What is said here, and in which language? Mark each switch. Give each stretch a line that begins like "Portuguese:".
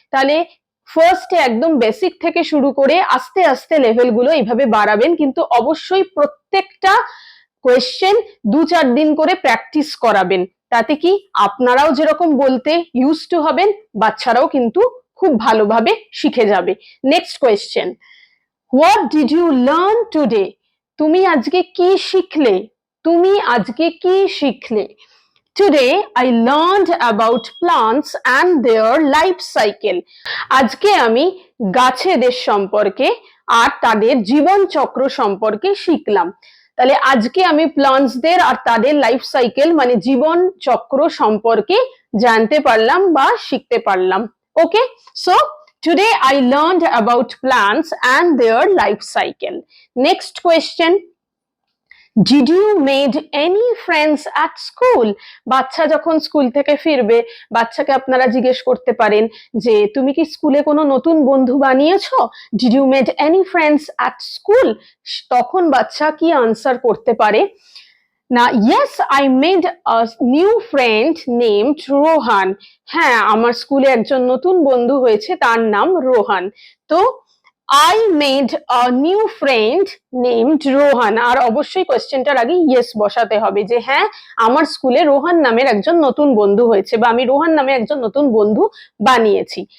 Bangla: তাহলে ফার্স্টে একদম বেসিক থেকে শুরু করে আস্তে আস্তে লেভেলগুলো এইভাবে বাড়াবেন, কিন্তু অবশ্যই প্রত্যেকটা কোয়েশ্চেন 2-4 দিন করে প্র্যাকটিস করাবেন। তাতে কি আপনারাও যেরকম বলতে ইউজ টু হবেন, বাচ্চারাও কিন্তু খুব ভালোভাবে শিখে যাবে।
English: Next question, what did you learn today?
Bangla: তুমি আজকে কি শিখলে? তুমি আজকে কি শিখলে?
English: Today I learned about plants and their life cycle.
Bangla: আজকে আমি গাছেদের সম্পর্কে আর তাদের জীবন চক্র সম্পর্কে শিখলাম। তাহলে আজকে আমি প্লান্টসদের আর তাদের লাইফ সাইকেল মানে জীবন চক্র সম্পর্কে জানতে পারলাম বা শিখতে পারলাম।
English: Okay, so today I learned about plants and their life cycle. Next question, did you made any friends at school?
Bangla: বাচ্চা যখন স্কুল থেকে ফিরবে, বাচ্চাকে আপনারা জিজ্ঞেস করতে পারেন যে তুমি কি স্কুলে কোনো নতুন বন্ধু বানিয়েছো?
English: Did you made any friends at school?
Bangla: তখন বাচ্চা কি আনসার করতে পারে না?
English: yes, I made a new friend named Rohan.
Bangla: হ্যাঁ, আমার স্কুলে একজন নতুন বন্ধু হয়েছে, তার নাম রোহান। তো
English: I made a new friend named
Bangla: Rohan, আর অবশ্যই কোয়েশ্চেনটার আগে ইয়েস বসাতে হবে যে হ্যাঁ, আমার স্কুলে রোহান নামের একজন নতুন বন্ধু হয়েছে বা আমি রোহান নামে একজন নতুন বন্ধু বানিয়েছি।